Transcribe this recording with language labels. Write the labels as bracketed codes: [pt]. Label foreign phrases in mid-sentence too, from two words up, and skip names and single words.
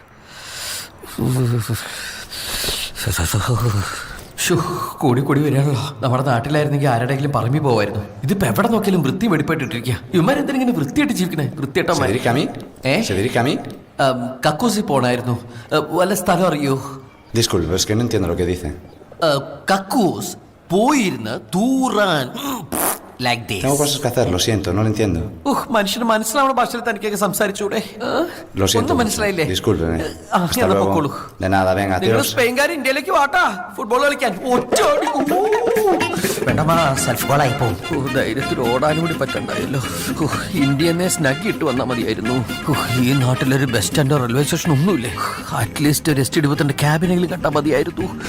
[ml] കൂടി വരികയാണല്ലോ. നമ്മുടെ നാട്ടിലായിരുന്നെങ്കിൽ ആരുടെയെങ്കിലും പറമ്പി പോവായിരുന്നു. ഇതിപ്പോ എവിടെ നോക്കിയാലും വൃത്തി വെടിപ്പായിട്ടിരിക്കുക. ഇവന്മാരെന്തിനെ വൃത്തിയായിട്ട് ജീവിക്കണേ? വൃത്തിയായിട്ടാ കക്കൂസി പോണായിരുന്നു. വല്ല സ്ഥലം അറിയോ? [es] Disculpe, es que no entiendo lo que dice. [ml] കക്കൂസ് പോയിരുന്ന് തൂറാൻ. [es] Tengo cosas que hacer, lo siento, no lo entiendo. [ml] മനുഷ്യന് മനസ്സിലാവുന്ന ഭാഷയിൽ തനിക്കൊക്കെ സംസാരിച്ചൂടെ? [es] Lo siento. [ml] ഒന്നും മനസ്സിലായില്ലേ? [es] Disculpen. Hasta luego. De nada, venga, [ml] നിങ്ങൾ [es] adiós. [ml] സ്പെയിൻകാർ ഇന്ത്യയിലേക്ക് വാട്ടാ ഫുട്ബോൾ കളിക്കാൻ. ധൈര്യത്തിൽ ഓടാനും കൂടി പറ്റണ്ടായല്ലോ. ഇന്ത്യനെ സ്നഗ് ഇട്ട് വന്നാൽ മതിയായിരുന്നു. ഈ നാട്ടിലൊരു ബസ് സ്റ്റാൻഡോ [en] railway station [ml] ഒന്നുമില്ലേ? അറ്റ്ലീസ്റ്റ് ഒരു ST-23 ക്യാബിനെങ്കിലും കണ്ടാൽ മതിയായിരുന്നു.